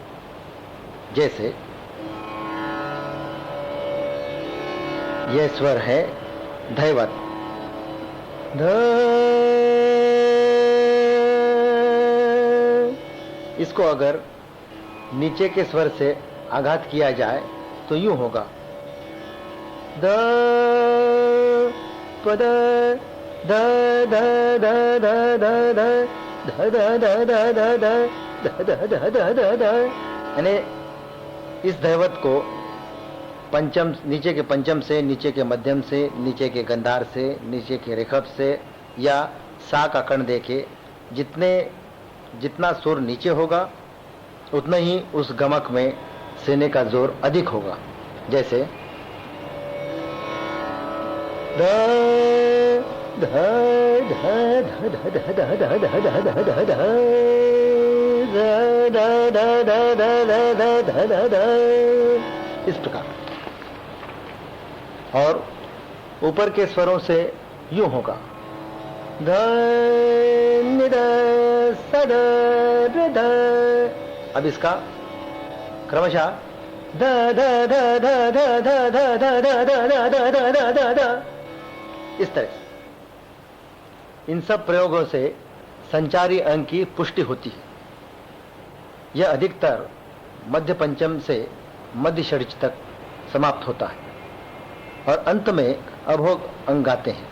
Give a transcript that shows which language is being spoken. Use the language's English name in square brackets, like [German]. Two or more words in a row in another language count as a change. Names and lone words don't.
[Hindi] जैसे यह स्वर है धैवत, ध, इसको अगर नीचे के स्वर से आघात किया जाए तो यूं होगा द पद ध ध ध ध ध ध ध ध ध ध ध ध ध ध यानी इस धैवत को पंचम, नीचे के पंचम से, नीचे के मध्यम से, नीचे के गंधार से, नीचे के रेखब से या सा का कण देके जितना सुर नीचे होगा उतना ही उस गमक में सीने का जोर अधिक होगा। जैसे ध ध ध ध ध ध ध ध ध ध ध ध इस प्रकार। और ऊपर के स्वरों से यूं होगा ध नि ध स ध ध ध। अब इसका क्रमशः ध ध ध ध ध ध ध ध ध ध ध ध ध ध इस तरह से। इन सब प्रयोगों से संचारी अंग की पुष्टि होती है। यह अधिकतर मध्य पंचम से मध्य षड्ज तक समाप्त होता है और अंत में अभोग अंग गाते हैं।